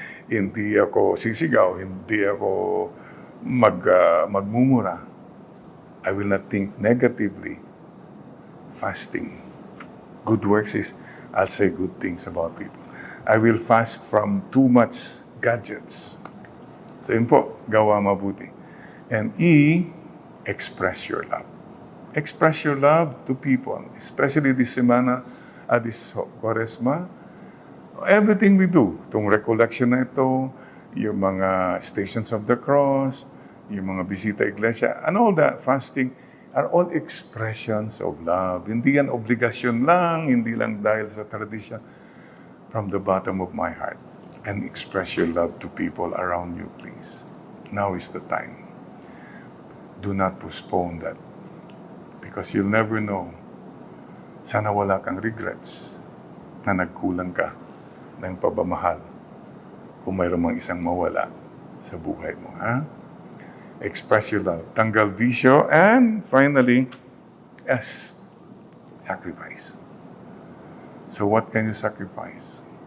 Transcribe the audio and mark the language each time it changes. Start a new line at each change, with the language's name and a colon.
Filipino: Hindi ako sisigaw, hindi ako magmumura.
English: I will not think negatively. Fasting. Good works is, I'll say good things about people. I will fast from too much gadgets.
Filipino: So yun po, gawa mabuti.
English: And express your love. Express your love to people, especially this semana, this Quaresma. Everything we do,
Filipino: itong recollection na ito,
English: yung mga Stations of the Cross, yung mga bisita iglesia, and all that fasting are all expressions of love.
Filipino: Hindi yan obligasyon lang, hindi lang dahil sa tradition.
English: From the bottom of my heart, and express your love to people around you, please. Now is the time. Do not postpone that. Because you'll never know.
Filipino: Sana wala kang regrets na nagkulang ka ng pabamahal kung mayroon mang isang mawala sa buhay mo.
English: Ha? Express your love.
Filipino: Tanggal bisyo.
English: And finally, S, sacrifice. So what can you sacrifice?